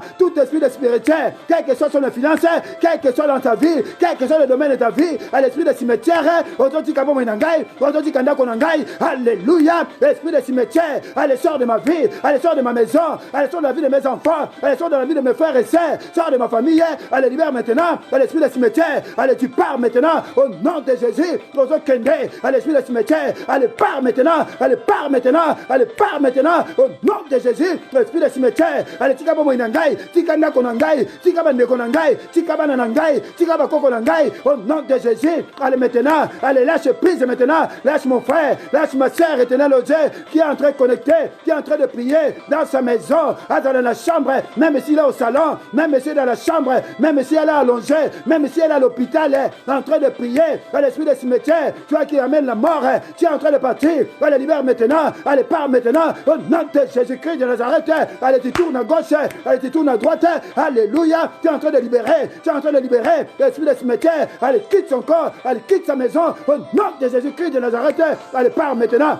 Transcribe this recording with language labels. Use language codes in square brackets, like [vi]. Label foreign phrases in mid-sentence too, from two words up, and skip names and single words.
[fr] Tout esprit de cimetière, quel que soit sur les finances, quel que soit dans ta vie, quel que soit le domaine de ta vie, à l'esprit de cimetière, aujourd'hui, alléluia, esprit de cimetière, allez, sors de ma vie, allez, sors de ma maison, allez, sors de la vie de mes enfants, allez, sors de la vie de mes frères et sœurs, sors de ma famille, allez, libère maintenant, à l'esprit de cimetière, allez, tu pars maintenant, au nom de Jésus, à l'esprit de cimetière, allez, pars maintenant, allez, pars maintenant, allez, pars maintenant, au nom de Jésus, l'esprit de cimetière, allez, tikaba moinangai, tikanda konangai, tikaba nekonangai, tikaba nanangai, tikaba kokonangai, au nom de Jésus, allez, maintenant, allez, lâche prise maintenant, lâche mon frère, lâche ma sœur, éternel Dieu, qui est en train de connecter, qui est en train de prier dans sa maison, dans la chambre, même s'il est au salon, même s'il est dans la chambre, même si elle est allongée, même si elle est à l'hôpital, en train de prier, à l'esprit de cimetière, toi qui amènes la mort, tu es en train de partir, allez, libère maintenant, allez, pars maintenant, au nom de Jésus-Christ de Nazareth, allez, tu tournes à gauche, allez, tu tournes à droite, alléluia, tu es en train de libérer, tu es en train de libérer, l'esprit de cimetière, allez, quitte son corps, allez, quitte sa maison, au nom de Jésus-Christ de Nazareth, allez, pars maintenant.